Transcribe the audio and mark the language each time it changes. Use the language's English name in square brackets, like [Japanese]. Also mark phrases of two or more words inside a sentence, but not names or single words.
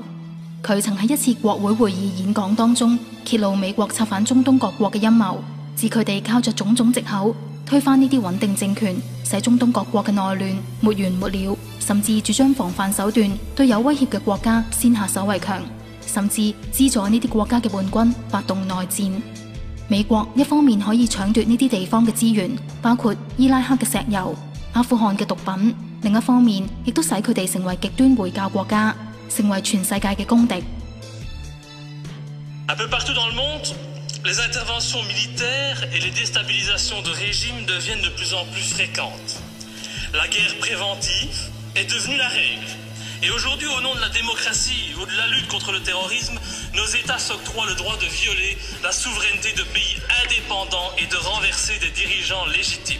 [Cantonese] 佢曾喺一次國會會議演講當中揭露美國策反中東各國嘅陰謀，指佢哋靠着種種藉口推翻呢啲穩定政權，使中東各國嘅內亂沒完沒了，甚至主張防範手段對有威脅嘅國家先下手為強，甚至資助呢啲國家嘅叛軍發動內戰。美國一方面可以搶奪呢啲地方嘅資源，包括伊拉克嘅石油、阿富汗嘅毒品，另一方面亦都使佢哋成為極端回教國家，成為全世界嘅公敵。 [French] Un peu partout dans le monde, les interventions militaires et les déstabilisations de régimes deviennent de plus en plus fréquentes. La guerre préventive est devenue la règle. Et aujourd'hui, au nom de la démocratie ou de la lutte contre le terrorisme, nos États s'octroient le droit de violer la souveraineté de pays indépendants et de renverser des dirigeants légitimes.